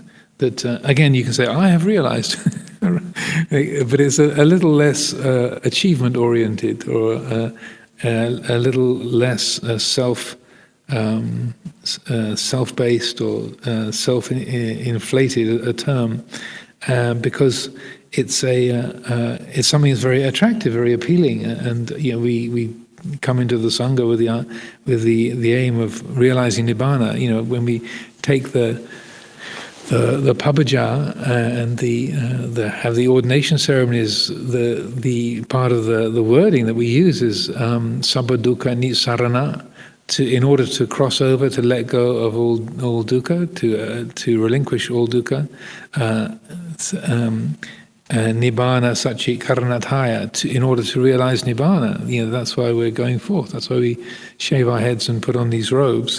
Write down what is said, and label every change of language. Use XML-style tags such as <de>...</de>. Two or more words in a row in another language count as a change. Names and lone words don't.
<en>That again, you can say, "I have realized," but it's a little less achievement oriented, or a little less self-based or self-inflated a term, because it's something that's very attractive, very appealing, and we come into the sangha with the aim of realizing nibbana. When we take the pabaja and have the ordination ceremonies, the part of the wording that we use is</en> <pi>sabba dukkha nissarana,</pi> <en>in order to cross over, to let go of all dukkha, to relinquish all dukkha.</en> <pi>Nibbana Satchit Karanatthaya,</pi> <en>in order to realize Nibbana. That's why we're going forth. That's why we shave our heads and put on these robes.</en>